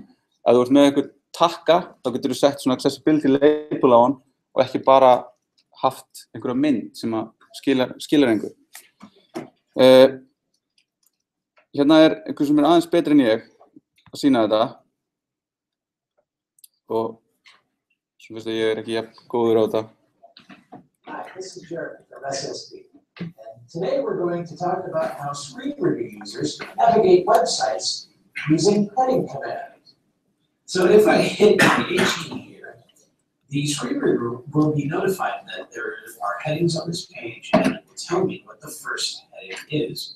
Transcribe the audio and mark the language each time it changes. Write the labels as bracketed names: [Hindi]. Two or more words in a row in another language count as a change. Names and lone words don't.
[Icelandic] Ef þú ert með einhver takka, þá getur þú sett svona [English] accessibility label [Icelandic] á hann og ekki bara haft einhverja mynd sem skilar einhver. Hérna einhver sem aðeins betri en ég að sýna þetta. Og svo finnst ég ekki jafn góður á þetta. [English] Hi, this is Jeremy from SSD. And today we're going to talk about how screen reader users navigate websites using heading command. So if I hit HE here, the screen reader will be notified that there are headings on this page and it will tell me what the first heading is.